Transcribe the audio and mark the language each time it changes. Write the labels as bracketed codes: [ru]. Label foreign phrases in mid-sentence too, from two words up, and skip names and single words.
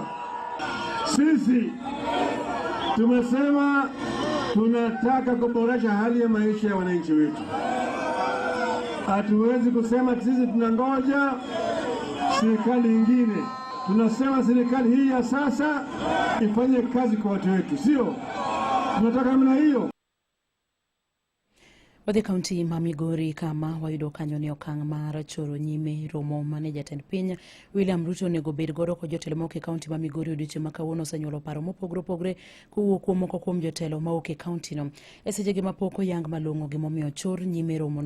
[sw] Sisi tumesema tunataka kuboresha hali ya maisha ya wananchi wetu. Hatuwezi kusema sisi tunangoja serikali nyingine. Tunasema serikali hii ya sasa ifanye kazi kwa watu wetu, sio? Tunataka namna hiyo. [luo] Wadhi kaunti ma Migori kama wayudo kanyo ne okang' mar choro nyime romo mane jatend piny William Ruto onego bed godo ko jotelo moke kaunti ma Migori odiochieng' ma kawuono osenyuolo paro mopogore opogore kowuok kuom moko kuom jotelo ma oke kaunti no. E sechegi mapok oyang malong'o gimomiyo ochor nyime romono.